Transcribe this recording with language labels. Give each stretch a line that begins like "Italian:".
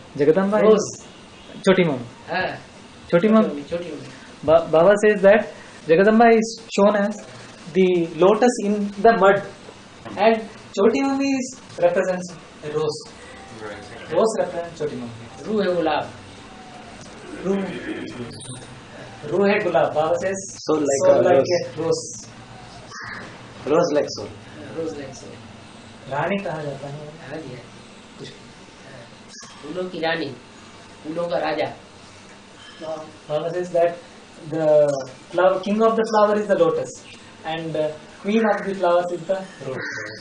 Hindi: जगदम्बा
English: रोज,
Hindi: छोटी मम्मी, हाँ छोटी मम्मी। छोटी mummy.
English: Baba says that Jagadamba is shown as the lotus in the mud, and Choti Mummy represents a rose. Rose represents Choti Mummy.
Hindi: रूह है गुलाब, रूह है गुलाब।
English: Baba says soul like soul a like rose. a rose. Rose like soul. Rose like soul.
Hindi: रानी कहा जाता है। हाँ जी, फूलों की रानी, फूलों का राजा।
English: Baba says that the king of the flower is the lotus, and queen of the flowers is the rose.